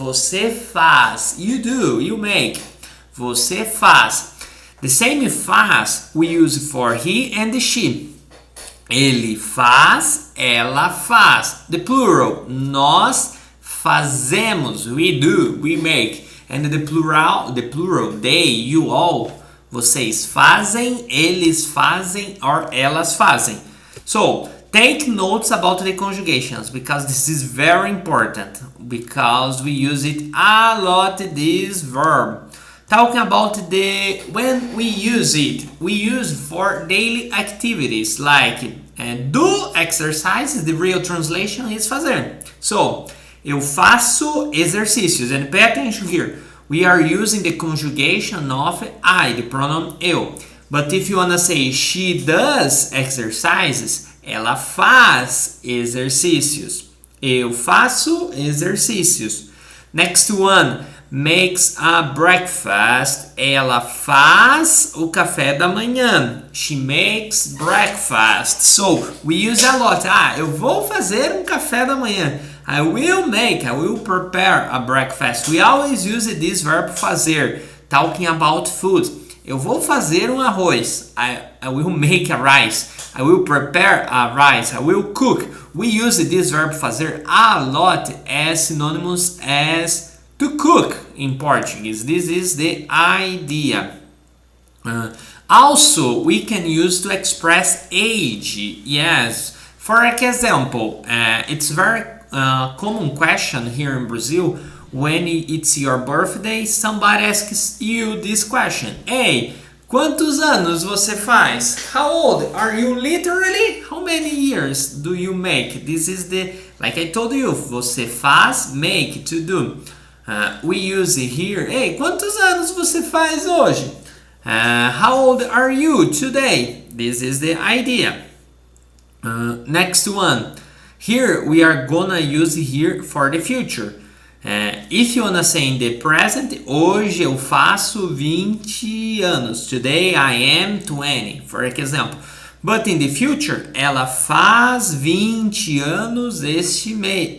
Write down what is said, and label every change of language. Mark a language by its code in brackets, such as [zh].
[pt] Você faz. [en] You do, you make. [pt] Você faz. [en] The same faz we use for he and she. [pt] Ele faz, ela faz. [en] The plural, [pt] nós fazemos. [en] We do, we make. And the plural, they, you all. [pt] Vocês fazem, eles fazem, or elas fazem. [en] So, take notes about the conjugations because this is very important because we use it a lot, this verb. Talking about when we use it, we use for daily activities like do exercises. The real translation is fazer. So, [pt] eu faço exercícios. [en] And pay attention here. We are using the conjugation of I, the pronoun eu. But if you wanna say she does exercises, [pt] ela faz exercícios. Eu faço exercícios. [en] Next one. Makes a breakfast. [pt] Ela faz o café da manhã. [en] She makes breakfast. So, we use a lot. [pt] Eu vou fazer um café da manhã. [en] I will prepare a breakfast. We always use this verb fazer. Talking about food. [pt] Eu vou fazer um arroz. [en] I will make a rice. I will prepare a rice. I will cook. We use this verb fazer a lot as synonymous as to cook in Portuguese. This is the idea. Also, we can use to express age. Yes. For example, it's very common question here in Brazil. When it's your birthday, somebody asks you this question. [pt] Hey, quantos anos você faz? [en] How old are you literally? How many years do you make? This is the, like I told you, você faz, make, to do. We use it here. [pt] Hey, quantos anos você faz hoje? [en] How old are you today? This is the idea. Next one. Here we are gonna use here for the future. If you wanna say in the present, [pt] hoje eu faço 20 anos. [en] Today I am 20, for example. But in the future, [pt] ela faz 20 anos este mês.